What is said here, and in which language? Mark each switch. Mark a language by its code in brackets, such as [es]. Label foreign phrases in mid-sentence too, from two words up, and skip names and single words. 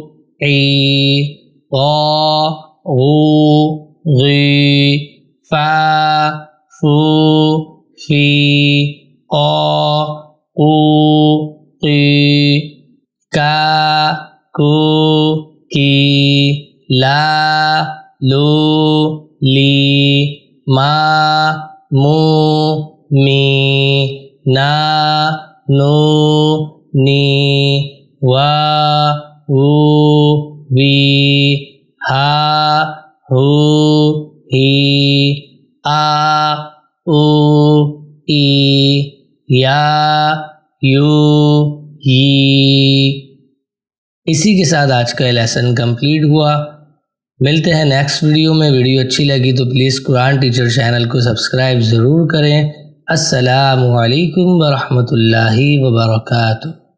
[ar] عی، غا غو غی، فا فو فی، قا قو قی، کا کو کی، لا لو لی، ما مو می، نا نو نی، وا وو وی، ہا ہو ہی، آ او ای، یا یو ی۔ [ur] اسی کے ساتھ آج کا [en] lesson complete [ur] ہوا۔ ملتے ہیں [en] next video [ur] میں۔ ویڈیو اچھی لگی تو پلیز قرآن ٹیچر چینل کو سبسکرائب ضرور کریں۔ [ar] السلام علیکم ورحمۃ اللہ وبرکاتہ۔